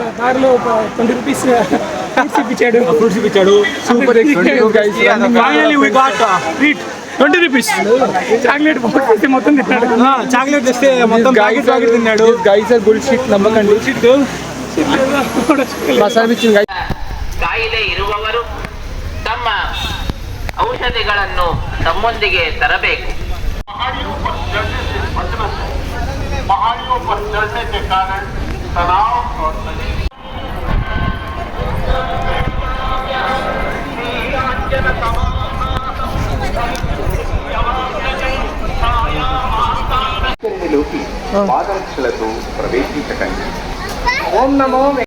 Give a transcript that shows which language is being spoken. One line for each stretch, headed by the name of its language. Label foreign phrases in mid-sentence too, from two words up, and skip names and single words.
Telugu: ఫ్రూట్స్ ఇప్పించాడు.
English: super experience guys. finally we got treat 20 rupees.
Telugu: చాక్లెట్ మొత్తం తిన్నాడు. చాక్లెట్ తెస్తే మొత్తం ప్యాకెట్ తిన్నాడు.
English: guys are bullshit,
Telugu: నమ్మకండి. బస్ అనిపించింది గైస్.
Kannada: ಕಾಯಿಲೆ ಇರುವವರು ತಮ್ಮ ಔಷಧಿಗಳನ್ನು ತಮ್ಮೊಂದಿಗೆ ತರಬೇಕು.
Hindi: पहाड़ियों पर चढ़ने के कारण तनाव और
Telugu: పాదరక్షలతో ప్రవేశించకండి. ఓం నమో